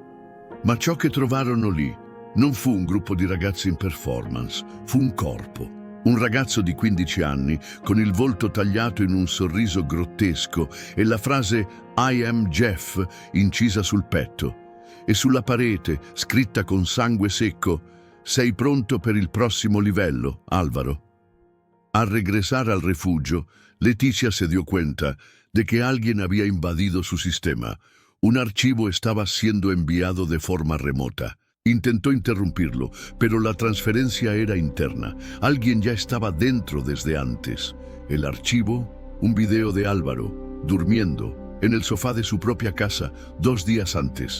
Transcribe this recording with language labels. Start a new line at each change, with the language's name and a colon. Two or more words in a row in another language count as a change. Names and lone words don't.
Italian: Ma ciò che trovarono lì non fu un gruppo di ragazzi in performance, fu un corpo. Un ragazzo di 15 anni, con il volto tagliato in un sorriso grottesco e la frase
English: «I am Jeff»
Italian: incisa sul petto. E sulla parete, scritta con sangue secco, «Sei pronto per il prossimo livello, Álvaro?»
Spanish: Al regresar al refugio, Leticia se dio cuenta de que alguien había invadido su sistema. Un archivo estaba siendo enviado de forma remota. Intentó interrumpirlo, pero la transferencia era interna. Alguien ya estaba dentro desde antes. El archivo, un video de Álvaro, durmiendo, en el sofá de su propia casa, 2 días antes.